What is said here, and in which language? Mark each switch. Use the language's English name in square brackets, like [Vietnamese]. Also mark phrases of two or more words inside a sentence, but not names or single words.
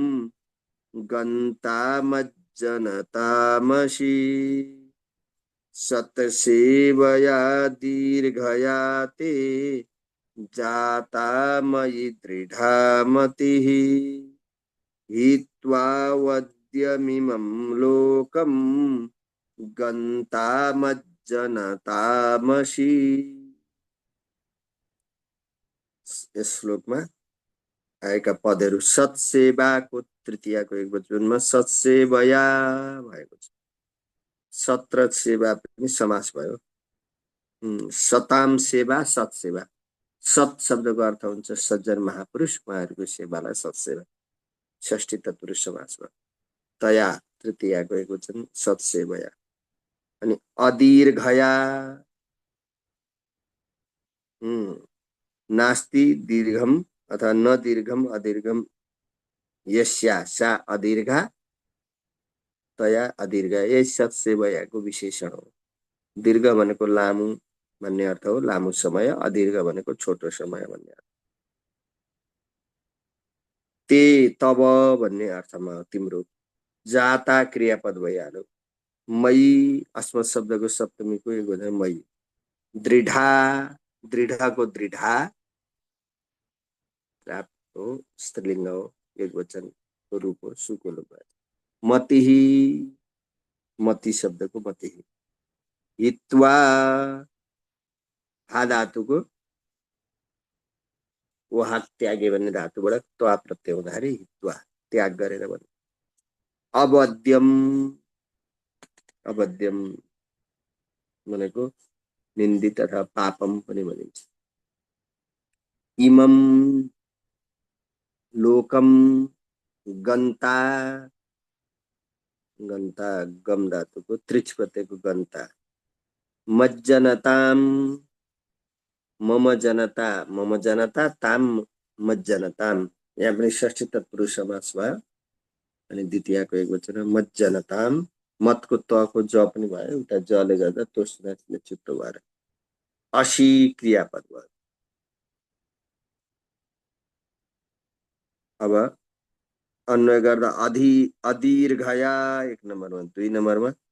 [Sanskrit] गन्तामज्जनतामसि सत्सेवया दीर्घया ते जाता मयि दृढा मतिः हित्वा वद्यमिमं लोकं गन्तामज्जनतामसि। [Nepali] यस श्लोकमा आएका पदहरू सत्सेवाको तृतीयाको एक वचनमा सत्सेवया भएको छ। सत र सेवा पनि समास भयो। [Sanskrit] सताम सेवा, सत्सेवा। [Nepali] सत शब्दको अर्थ हुन्छ सज्जन महापुरुष, उहाँहरूको सेवालाई सत्सेवा, षष्ठी तत्पुरुष समास भयो। तया तृतीयाको एक वचन सत्सेवया। [Sanskrit] अनि अदीर्घया, नास्ति दीर्घम अथवा न दीर्घम अदीर्घम यस्या सा अदीर्घा तया अदीर्घ, [Nepali] यही सत्सेवयाको विशेषण हो। दीर्घ भनेको लामो भन्ने अर्थ हो, लामो समय, अदीर्घ भनेको छोटो समय भन्ने अर्थ। ते तब भन्ने अर्थमा तिम्रो, जाता क्रियापद भइहाल्यो। [Sanskrit] मयी अस्मत् [Nepali] शब्दको सप्तमीको एक वचन मयी। दृढा दृढको दृढा प्राप्त हो, स्त्रीलिङ्ग हो, एक वचनको रूप हो, सुको लोप। मतिहि मति शब्दको मतिहि। हित्वा हा धातुको वाहक त्यागे भन्ने धातुबाट त्वा प्रत्यय हुँदाखेरि हित्वा त्याग गरेर भन्नु। [Sanskrit] अवध्यम अवध्यम [Nepali] भनेको निन्दित अथवा पापम पनि भनिन्छ। [Sanskrit] इमम लोकम गन्ता गन्ता [Nepali] गम धातुको त्रिच प्रत्ययको गन्ता। [Sanskrit] मज्जनताम मम जनता ताम मज्जनताम। [Nepali] यहाँ पनि षष्ठी तत्पुरुष समास भयो अनि द्वितीयको एक वचन मज्जनताम। मतको तको ज पनि भयो, एउटा जले गर्दा तोस्ने छुट्टो भएर असी क्रियापद भयो। अब अन्वय गर्दा अदीर्घया एक नम्बरमा, दुई नम्बरमा